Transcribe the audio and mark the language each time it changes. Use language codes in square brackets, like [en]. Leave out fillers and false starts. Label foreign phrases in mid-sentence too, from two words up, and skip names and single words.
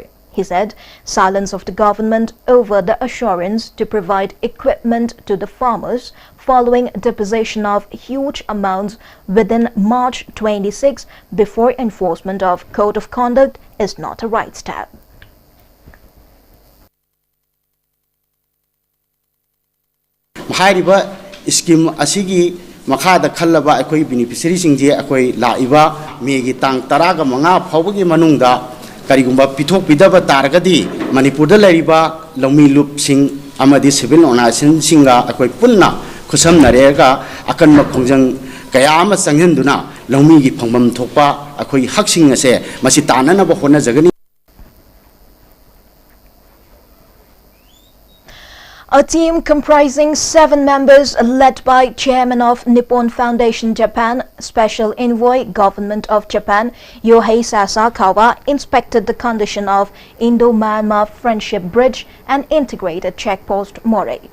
[en] He said silence of the government over the assurance to provide equipment to the farmers following deposition of huge amounts within March 26 before enforcement of Code of Conduct is not a right step. [mni] Scheme asigi makada khallaba akoi beneficiary singje akoi laiba megi tang taraga manga phawgi manungda karigumba pithok pidaba taragadi Manipur da lariba lawmi lup sing amadi [en] civil organization [mni] singa akoi punna khusam narega akan ma khongjang kaya ama sanghenduna lawmi gi phangmam thokpa akoi haksing ase masi tanana ba hona jagani. [en] A team comprising 7 members led by Chairman of Nippon Foundation Japan, Special Envoy, Government of Japan, Yohei Sasakawa, inspected the condition of Indo-Myanmar Friendship Bridge and integrated checkpost More.